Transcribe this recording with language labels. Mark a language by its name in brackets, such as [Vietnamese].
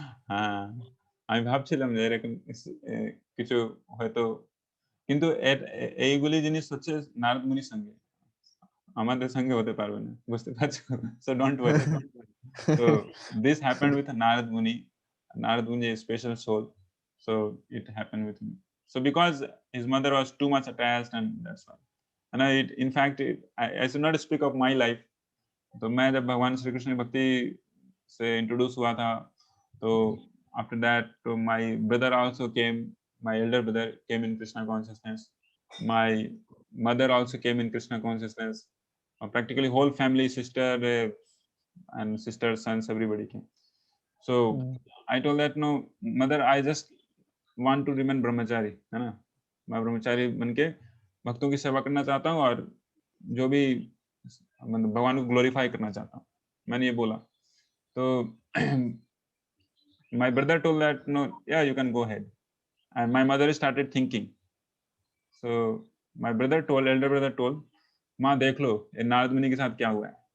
[Bangla] হ্যাঁ, আমি ভাবছিলাম যে এরকম কিছু হয়তো, কিন্তু এইগুলি জিনিস হচ্ছে নারদ মুনির সঙ্গে, আমাদের সঙ্গে হতে পারবে না, বুঝতে পারছো? [English] So don't worry. So this happened with Narad Muni. Narad Muni is a special soul, so it happened with him. So because his mother was too much attached, and that's why. And in fact, I should not speak of my life. [Hindi] तो मैं जब भगवान श्री कृष्ण की भक्ति से introduce हुआ था, तो [English] after that, [Hindi] तो [English] my brother also came. My elder brother came in Krishna consciousness. My mother also came in Krishna consciousness. Practically whole family, sister and sisters, sons, everybody came. So I told that, no mother, I just want to remain brahmachari, [Hindi] है ना, मैं ब्रह्मचारी बनके भक्तों की सेवा करना चाहता हूँ, और जो भी मतलब भगवान को ग्लोरीफाई करना चाहता हूँ, मैंने ये बोला। [English] तो my brother told that, no, yeah, you can go ahead. And my mother started thinking. So my brother told, [Hindi] elder brother told, माँ देख लो ये नारद मुनि के साथ क्या हुआ है।